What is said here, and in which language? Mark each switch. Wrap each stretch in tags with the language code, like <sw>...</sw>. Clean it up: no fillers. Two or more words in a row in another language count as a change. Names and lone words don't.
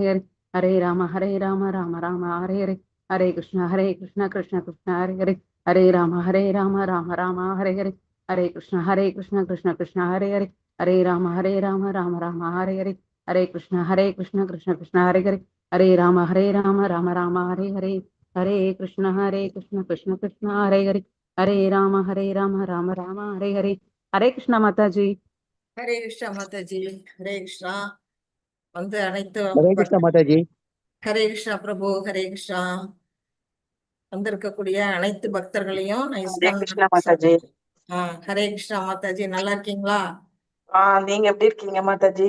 <sa>Hare, Hare Rama, Rama Rama, Hare Hare, Hare Krishna, Krishna Krishna, Hare Hare, Hare Rama, Rama Rama, Hare Hare, Hare Krishna, Krishna Krishna, Hare Hare, Hare Rama, Rama Rama, Hare Hare, Hare Krishna, Krishna Krishna, Hare Hare, Hare Rama, Rama Rama, Hare Hare, Hare Krishna, Krishna Krishna, Hare Hare, Hare Rama, Rama Rama, Hare Hare, Hare Krishna Mataji.</sa> <ta>ஹரே கிருஷ்ணா மாதாஜி. ஹரே கிருஷ்ணா. வந்து அனைத்து ஹரே கிருஷ்ணா மாதாஜி. ஹரே கிருஷ்ணா பிரபு. ஹரே கிருஷ்ணா. வந்திருக்கக்கூடிய அனைத்து பக்தர்களையும் மாதாஜி. ஹரே கிருஷ்ணா மாதாஜி. நல்லா இருக்கீங்களா? நீங்க எப்படி இருக்கீங்க மாதாஜி?</ta>